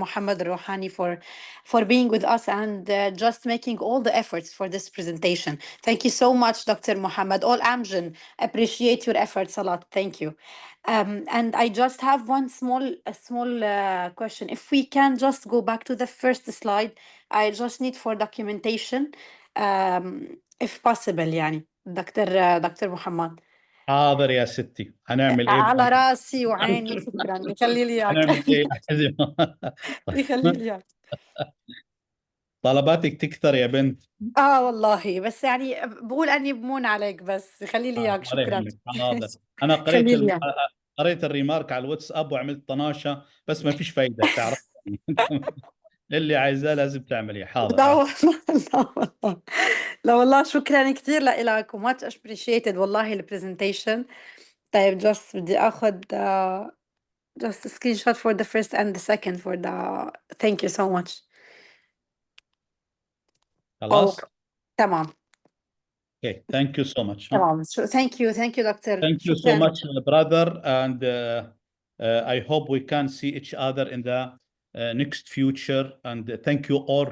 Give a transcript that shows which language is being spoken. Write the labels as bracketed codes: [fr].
[en] Muhammad Rouhani for being with us and just making all the efforts for this presentation. Thank you so much, Dr. Muhammad. All Amgen appreciate your efforts a lot. Thank you. And I just have one small question. If we can just go back to the first slide, I just need for documentation. if possible [ar] يعني دكتور محمد. حاضر يا ستي، هنعمل ايه؟ على راسي وعيني، شكرا، يخلي لي اياك. هنعمل ايه؟ يخلي لي اياك. طلباتك تكثر يا بنت. والله، بس يعني بقول اني بمون عليك، بس يخلي لي اياك. شكرا. حاضر. انا قريت الريمارك على الواتساب وعملت طناشه، بس ما فيش فايده، تعرف. اللي عايزاه لازم تعمليه. حاضر. لا والله لا والله شكرا كثير لك [en] وماتش ابريشيتد [ar] والله البرزنتيشن. طيب [en] just [ar] بدي اخذ [en] just a screenshot for the first and the second for the thank you so much. [ar] خلاص. تمام. [en] Okay, thank you so much. [ar] تمام. [en] Thank you doctor. Thank you so much brother, and I hope we can see each other in the next future, and thank you all.